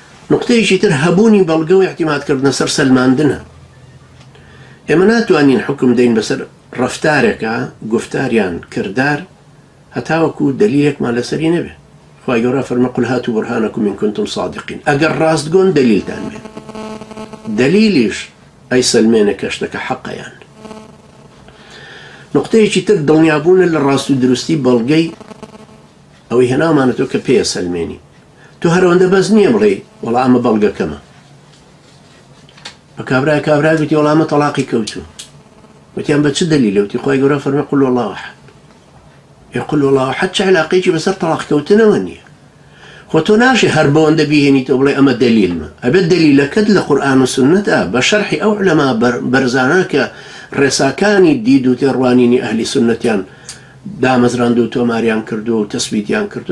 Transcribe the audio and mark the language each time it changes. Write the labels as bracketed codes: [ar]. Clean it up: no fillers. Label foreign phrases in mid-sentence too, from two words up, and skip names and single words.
[ckb] نقطەیەکی تر هەبوونی بەڵگە و احتیمادکردنە سەر سەلماندنە. ئێمە ناتوانین حکم دەین بەسەر ڕەفتارێکە گفتاریان کردار هەتاوەکو دلیلێکمان لەسەری نەبێ. خوای گەورە فەرمە [ar] قل هاتوا برهانەکم إن كنتم صادقین. [ckb] ئەگەر ڕاستگۆن دلیلتان بێت، دلیلیش ئەی سەلمێنە کە شتەکە حەقەیان. نقطەیەکی تر دڵنیابوونە لە ڕاست و دروستی بەڵگەی ئەوەی هێناومانەتەوە کە پێیە سەلمێنی. تۆ هەرەوەندە بەس نییە بڵێ وەڵا ئەمە بەڵگەکەمە. بە کابرای گوتی وەڵا ئەمە تەڵاقی کەوتووە. وتیان بە چ دلیلە؟ وتی خوای گەورە فەرمێ [ar] قل هو الله أحد. قل هو الله أحد [ckb] چ علاقەیەکی بەسەر تەڵاق کەوتنەوە نییە. خۆ تۆ ناشی هەر بەوەندە بیهێنیتەوە بڵێ ئەمە دلیلمە. ئەبێت دلیلەکەت لە قورئان و سنەتە بە شەرحی ئەو عولەما بەرزانە کە ڕێساکانی دید و تێڕوانینی ئەهلی سنەتیان دامەزراند و تۆماریان کردو و تەسبیتیان کردو.